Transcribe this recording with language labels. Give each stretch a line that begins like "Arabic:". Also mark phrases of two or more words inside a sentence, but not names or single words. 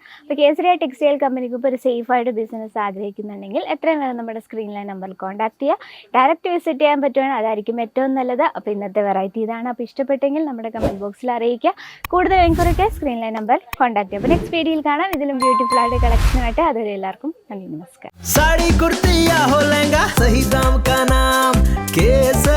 Malayalam: അപ്പോൾ കേസരിയ ടെക്സ്റ്റൈൽ കമ്പനിക്ക് ഇപ്പോൾ ഒരു സേഫായിട്ട് ബിസിനസ് ആഗ്രഹിക്കുന്നുണ്ടെങ്കിൽ എത്രയും വേണം നമ്മുടെ സ്ക്രീനിലെ നമ്പറിൽ കോൺടാക്ട് ചെയ്യുക.
English: direct visit
Malayalam: ചെയ്യാൻ പറ്റുവാണെങ്കിൽ അതായിരിക്കും ഏറ്റവും നല്ലത്. അപ്പോൾ ഇന്നത്തെ വെറൈറ്റി ഇതാണ്. അപ്പോൾ ഇഷ്ടപ്പെട്ടെങ്കിൽ നമ്മുടെ
English: comment box
Malayalam: അറിയിക്കുക. കൂടുതൽ എൻക്വയറിക്ക് സ്ക്രീനിലെ നമ്പർ കോൺടാക്ട് ചെയ്യുക. അപ്പോൾ
English: next video
Malayalam: കാണാം ഇതിലും ബ്യൂട്ടിഫുൾ ആയിട്ട് കളക്ഷനായിട്ട്. അതുവരെ എല്ലാവർക്കും നന്ദി, നമസ്കാരം.
Hindi: साड़ी कुर्ती या हो लहंगा, सही दाम का नाम केस